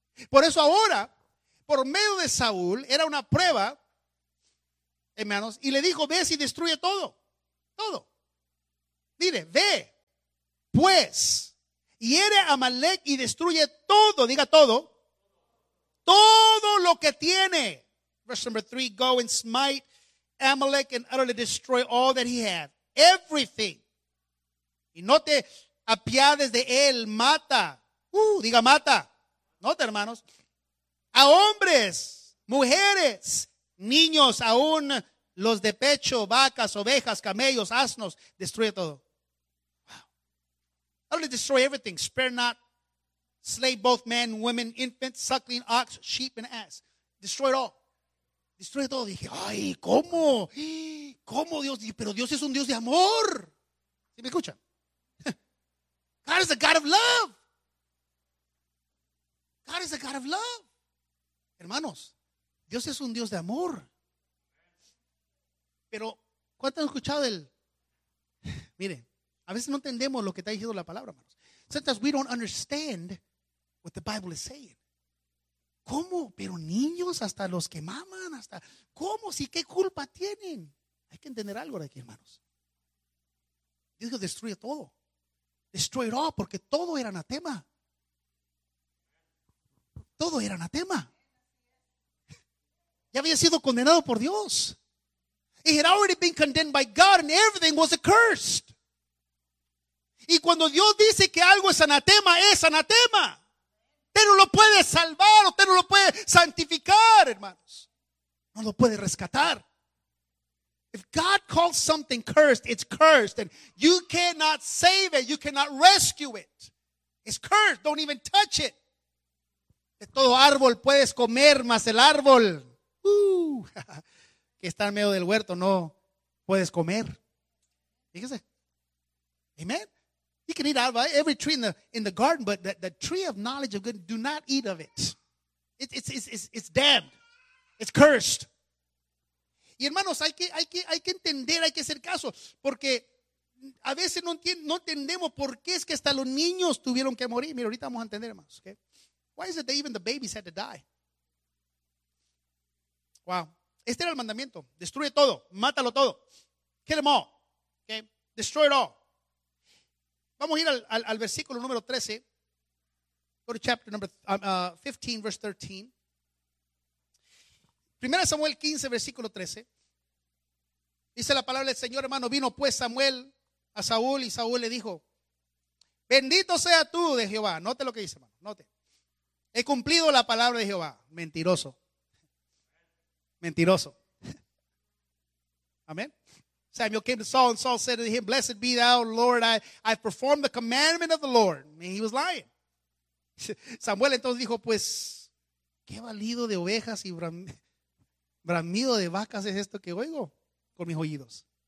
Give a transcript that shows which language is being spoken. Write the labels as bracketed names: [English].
[Spanish] Por eso ahora, por medio de Saúl, era una prueba hermanos, y le dijo, ve y destruye todo, todo. Mire, ve, pues, hiere a Amalek y destruye todo, diga todo, todo lo que tiene. [English] Verse number 3, go and smite Amalek and utterly destroy all that he had, everything. [Spanish] Y no te apiades de él, mata, diga mata, note hermanos, a hombres, mujeres, niños, aún los de pecho, vacas, ovejas, camellos, asnos, destruye todo. [English] Utterly destroy everything, spare not, slay both men, women, infants, suckling, ox, sheep, and ass. Destroy it all. [Spanish] Destruye todo. Dije, ay, ¿cómo? ¿Cómo Dios? Pero Dios es un Dios de amor. ¿Sí me escuchan? [English] God is a God of love. God is a God of love. [Spanish] Hermanos, Dios es un Dios de amor. Pero, ¿cuánto han escuchado del? Mire, a veces no entendemos lo que está diciendo la palabra, hermanos. [English] Sometimes we don't understand what the Bible is saying. [Spanish] ¿Cómo? Pero niños, hasta los que maman, hasta, ¿cómo? ¿Si qué culpa tienen? Hay que entender algo de aquí, hermanos. Dios destruye todo. [English] Destroy it all, [Spanish] porque todo era anatema. Todo era anatema. Ya había sido condenado por Dios. [English] It had already been condemned by God and everything was accursed. [Spanish] Y cuando Dios dice que algo es anatema. Usted no lo puede salvar, usted no lo puede santificar, hermanos. No lo puede rescatar. [English] If God calls something cursed, it's cursed. And you cannot save it, you cannot rescue it. It's cursed, don't even touch it. [Spanish] De todo árbol puedes comer, más el árbol. Que está en medio del huerto, no puedes comer. Fíjese. Amen. [English] You can eat out of every tree in the garden, but the tree of knowledge of good, do not eat of it. It's damned. It's cursed. [Spanish] Y hermanos, hay que entender, hay que hacer caso, porque a veces no entendemos por qué es que hasta los niños tuvieron que morir. Mira, ahorita vamos a entender, hermanos. Okay? [English] Why is it that even the babies had to die? [Spanish] Wow. Este era el mandamiento. Destruye todo. Mátalo todo. [English] Kill them all. [Spanish] Okay? [English] Destroy it all. [Spanish] Vamos a ir al versículo número 13. [English] Go to chapter number 15, verse 13. [Spanish] Primera Samuel 15, versículo 13. Dice la palabra del Señor, hermano. Vino pues Samuel a Saúl y Saúl le dijo, bendito sea tú de Jehová. Note lo que dice, hermano. Note. He cumplido la palabra de Jehová. Mentiroso. Mentiroso. Amén. [English] Samuel came to Saul and Saul said to him, blessed be thou, Lord, I've performed the commandment of the Lord. And he was lying. [Spanish] Samuel entonces dijo, pues, ¿qué balido de ovejas y bramido de vacas es esto que oigo con mis oídos?